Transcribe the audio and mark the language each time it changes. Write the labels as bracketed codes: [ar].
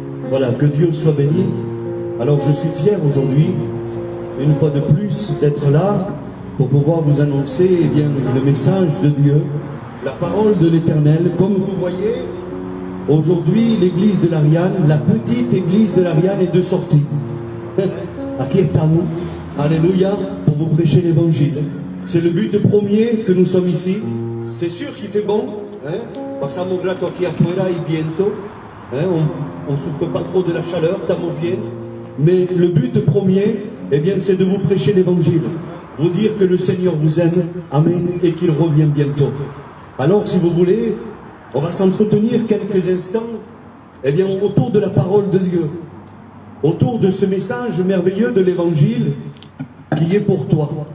[fr] Voilà, que Dieu soit béni. Alors je suis fier aujourd'hui, une fois de plus, d'être là pour pouvoir vous annoncer bien, le message de Dieu, la parole de l'Éternel. Comme vous voyez, aujourd'hui, l'église de l'Ariane, la petite église de l'Ariane est de sortie. [es] Aquí estamos, [fr] alléluia, pour vous prêcher l'évangile. C'est le but premier que nous sommes ici. C'est sûr qu'il fait bon, hein? [es] Pasamos un rato aquí afuera y viento, hein? [fr] On ne souffre pas trop de la chaleur, [es] estamos bien. [fr] Mais le but premier, eh bien, c'est de vous prêcher l'évangile, vous dire que le Seigneur vous aime, amen, et qu'il revient bientôt. Alors, si vous voulez, on va s'entretenir quelques instants, eh bien, autour de la parole de Dieu, autour de ce message merveilleux de l'évangile qui est pour toi.